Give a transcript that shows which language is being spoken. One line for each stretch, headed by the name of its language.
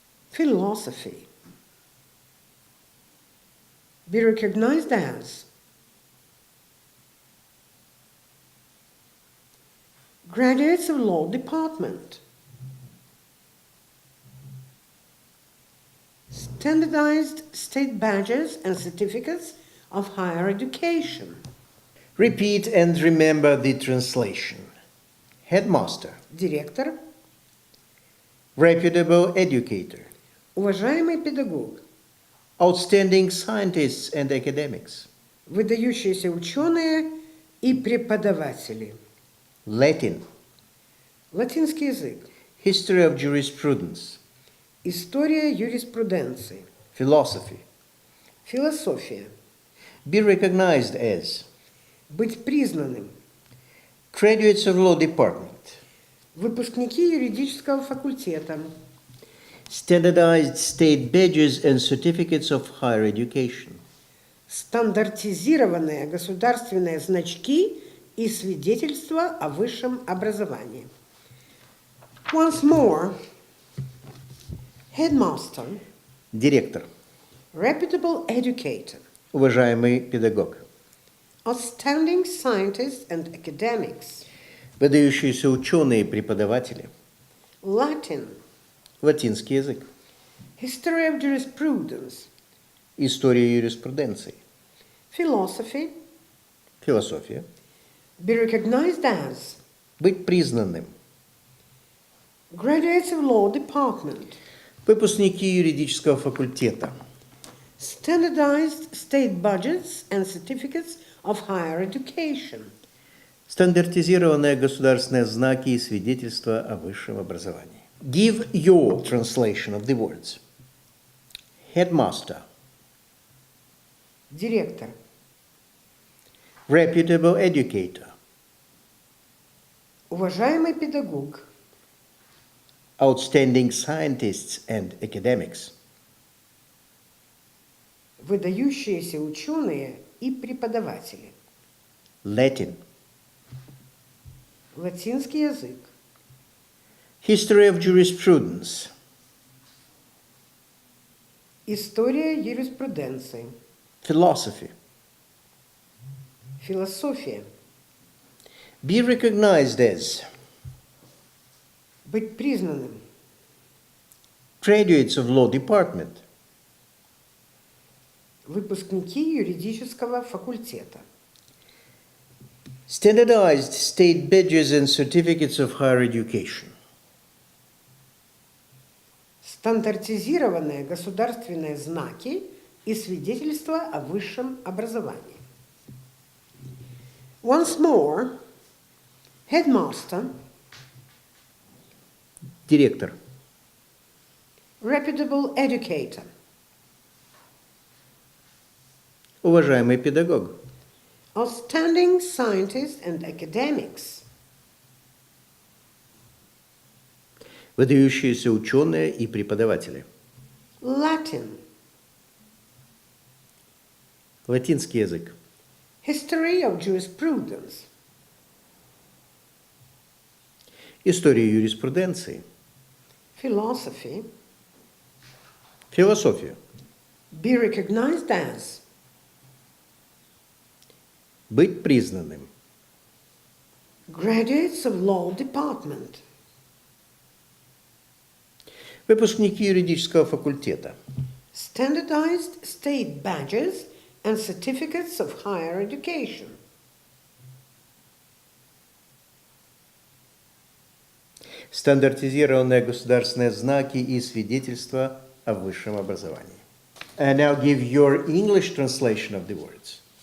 English: Philosophy, be recognized as graduates of law department, standardized state badges and certificates of higher education. Repeat and remember the translation. Headmaster,
Russian: Директор,
English: reputable educator,
Russian: уважаемый педагог,
English: outstanding scientists and academics.
Russian: выдающиеся ученые и преподаватели.
English: Latin,
Russian: Латинский язык,
English: history of jurisprudence.
Russian: история юриспруденции,
English: Philosophy,
Russian: философия,
English: be recognized as
Russian: быть признанным,
English: graduates of law department,
Russian: выпускники юридического факультета,
English: standardized state badges and certificates of higher education.
Russian: стандартизированные государственные значки и свидетельства о высшем образовании.
English: Once more, headmaster,
Russian: Директор,
English: reputable educator,
Russian: уважаемый педагог,
English: outstanding scientists and academics,
Russian: выдающиеся ученые и преподаватели,
English: Latin,
Russian: латинский язык,
English: history of jurisprudence,
Russian: история юриспруденции,
English: philosophy,
Russian: философия,
English: be recognized as
Russian: быть признанным,
English: graduates of law department,
Russian: выпускники юридического факультета,
English: standardized state budgets and certificates of higher education.
Russian: стандартизированные государственные знаки и свидетельства о высшем образовании.
English: Give your translation of the words. Headmaster,
Russian: Директор,
English: reputable educator,
Russian: уважаемый педагог,
English: outstanding scientists and academics.
Russian: Выдающиеся ученые и преподаватели.
English: Latin.
Russian: Латинский язык.
English: History of jurisprudence.
Russian: История юриспруденции.
English: Philosophy.
Russian: Философия.
English: Be recognized as.
Russian: Быть признанным.
English: Graduates of law department.
Russian: Выпускники юридического факультета.
English: Standardized state badges and certificates of higher education.
Russian: Стандартизированные государственные знаки и свидетельства о высшем образовании.
English: Once more, headmaster,
Russian: Директор.
English: reputable educator,
Russian: Уважаемый педагог.
English: outstanding scientists and academics,
Russian: Выдающиеся ученые и преподаватели.
English: Latin,
Russian: Латинский язык.
English: history of jurisprudence,
Russian: История юриспруденции.
English: philosophy,
Russian: Философия.
English: be recognized as,
Russian: Быть признанным.
English: graduates of law department,
Russian: Выпускники юридического факультета.
English: standardized state badges and certificates of higher education,
Russian: Стандартизированные государственные знаки и свидетельства о высшем образовании.
English: And now give your English translation of the words.